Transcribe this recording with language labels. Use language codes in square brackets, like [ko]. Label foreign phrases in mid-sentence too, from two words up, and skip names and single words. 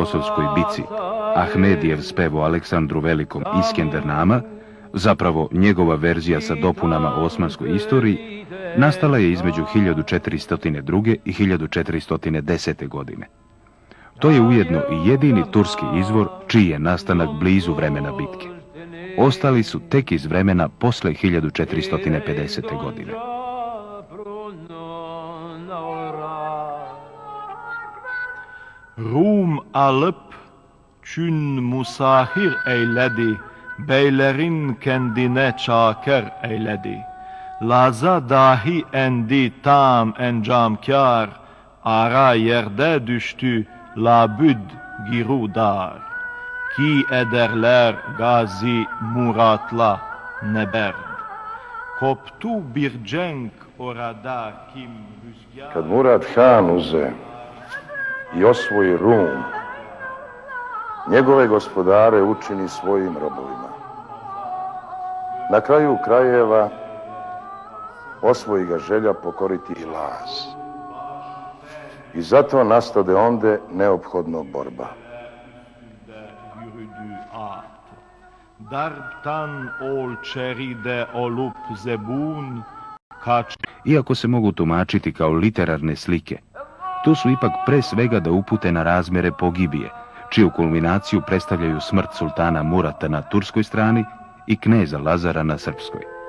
[sr] Kosovskoj bici, Ahmedijev spev o Aleksandru Velikom Iskendernama, zapravo njegova verzija sa dopunama o osmanskoj istoriji, nastala je između 1402. i 1410. godine. To je ujedno i jedini turski izvor čiji je nastanak blizu vremena bitke. Ostali su tek iz vremena posle 1450. godine. [ota] Rum alıp çün musahir eyledi, beylerin kendine çakır eyledi. Laza dahi endi tam encamkar, ara yerde düştü labüd girudar. Ki ederler Gazi Murat'la neberd. Koptu bir cenk orada kim rüzgar... [sr] Kad Murat Han uze i osvoji Rum, njegove gospodare učini svojim robovima. Na kraju krajeva osvoji ga želja pokoriti i Laz. I zato nastade onde neophodno borba. [ota] Darptan ol čeride olup zebun, kač... [sr] Iako se mogu tumačiti kao literarne slike, to su ipak pre svega da upute na razmjere pogibije, čiju kulminaciju predstavljaju smrt sultana Murata na turskoj strani i kneza Lazara na srpskoj.